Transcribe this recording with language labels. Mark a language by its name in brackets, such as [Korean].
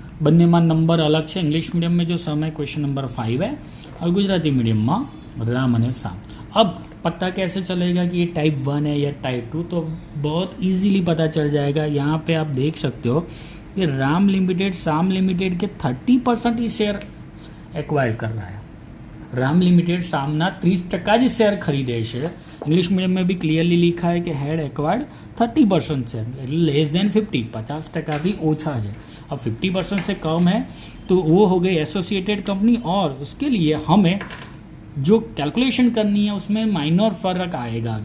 [Hindi] बन्ने में नंबर अलग है। इंग्लिश मीडियम में जो सम है क्वेश्चन नंबर 5 है और गुजराती मीडियम में राम અને श्याम। अब पता कैसे चलेगा कि ये टाइप 1 है या टाइप 2, तो बहुत इजीली पता चल जाएगा। यहाँ पे आप देख सकते हो कि राम लिमिटेड श्याम लिमिटेड के 30% ही शेयर एक्वायर कर रहा है। [Gujarati] राम लिमिटेड शामना 30% જ શેર ખરીદે છે। [Hindi] इंग्लिश मीडियम में भी क्लियरली लिखा है कि had acquired 30% share, less than 50 भी ओछा है। अब 50% से कम है तो वो हो गई एसोसिएटेड कंपनी, और उसके लिए हमें जो कैलकुलेशन करनी है उसमें माइनर फ़र्क आएगा।